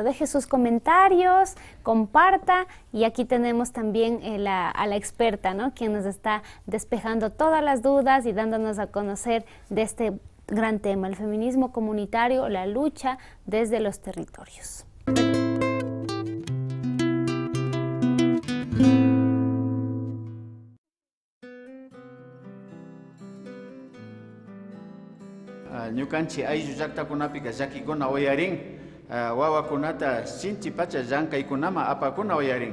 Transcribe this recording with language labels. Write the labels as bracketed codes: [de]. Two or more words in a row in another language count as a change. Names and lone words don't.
[es] Deje sus comentarios, comparta, y aquí tenemos también a la experta, ¿no? Quien nos está despejando todas las dudas y dándonos a conocer de este gran tema, el feminismo comunitario, la lucha desde los territorios. [qu] Ñukanchik ayllu llaqtakunapika llakikuna uyarin, wawakunata sinchi pacha llankaykunama apakuna uyarin.